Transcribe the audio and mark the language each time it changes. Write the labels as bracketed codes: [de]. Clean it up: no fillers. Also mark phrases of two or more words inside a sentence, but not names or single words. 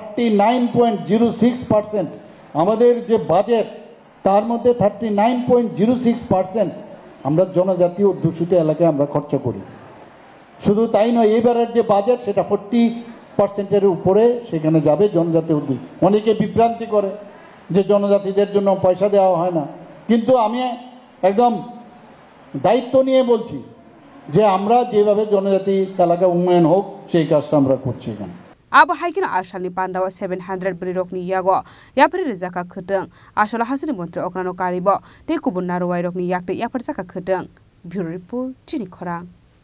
[bn] 39.06% আমাদের যে বাজেট তার মধ্যে 39.06% আমরা জনজাতীয় অধ্যুষিত এলাকায় আমরা খরচ করি শুধু তাই নয় এবারের যে বাজেট সেটা 40%-এর উপরে সেখানে যাবে জনজাতীয় উদ্যোগ অনেকে বিভ্রান্তি করে যে জনজাতিদের জন্য পয়সা দেওয়া হয় না কিন্তু আমি একদম দায়িত্ব নিয়ে বলছি যে আমরা যেভাবে জনজাতি এলাকা উন্নয়ন হোক সেই কাজটা আমরা করছি এখানে [trp] abo haikino ashalni pandawa 700 bri rokni yago yapri rizaka khuteng ashala hasini mantri okrano karibo te kubun narwai rokni yakte yapar saka khuteng [en] bureau report [trp] chini khorang